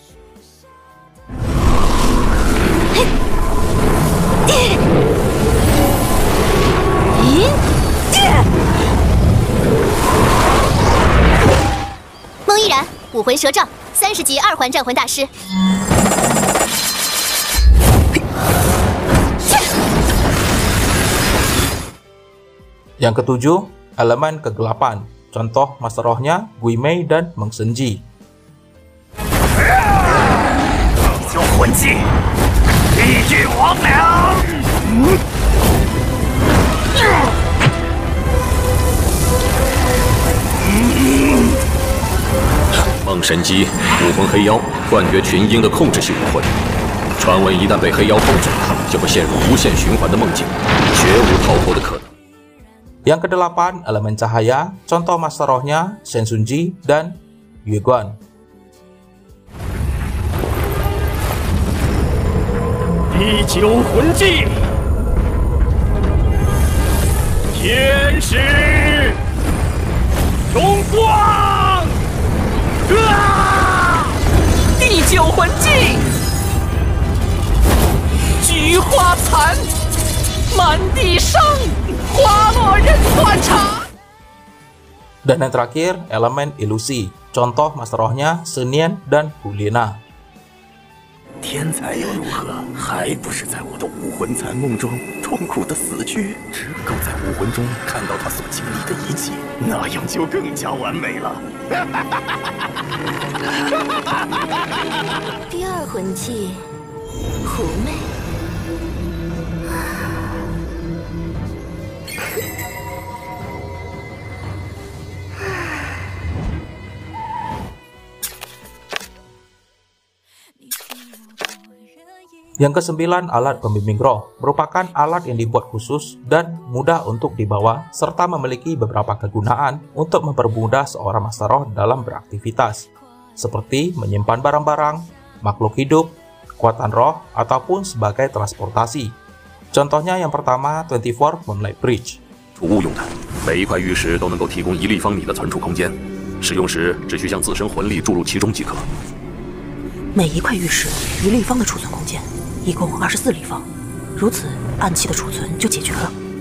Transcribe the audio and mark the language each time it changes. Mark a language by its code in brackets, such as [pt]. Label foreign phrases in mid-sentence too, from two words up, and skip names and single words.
[id] Mengiran, [zh] 武魂蛇杖，30级2环战魂大师。 [id] Yang ketujuh, elemen kegelapan. Contoh master rohnya Gui Mei dan Meng Shenji. [zh] 就魂技，地狱王良。梦神姬，武魂黑妖，幻觉群英的控制系武魂。传闻一旦被黑妖控制，就会陷入无限循环的梦境，绝无逃脱的可能。 [id] Yang kedelapan, elemen cahaya. Contoh master rohnya Shen Sunji dan Yue Guan. [zh] 第九魂技，天使荣光。第九魂技，菊花残，满地伤。花落人断肠. [id] Dan yang terakhir, elemen ilusi. Contoh master rohnya Senian dan Hulina. [zh] 天才又如何？还不是在我的武魂残梦中痛苦的死去。只够在武魂中看到他所经历的一切，那样就更加完美了。第二魂技，狐媚。 [id] Yang kesembilan, alat pembimbing roh. Merupakan alat yang dibuat khusus dan mudah untuk dibawa, serta memiliki beberapa kegunaan untuk mempermudah seorang master roh dalam beraktivitas, seperti menyimpan barang-barang, makhluk hidup, kekuatan roh, ataupun sebagai transportasi. Contohnya yang pertama, 24 Moonlight Bridge. [zh] 储物用的，每一块玉石都能够提供1立方米的存储空间，使用时只需将自身魂力注入其中即可。每一块玉石1立方的储存空间。一共24立方，如此暗器的储存就解决了。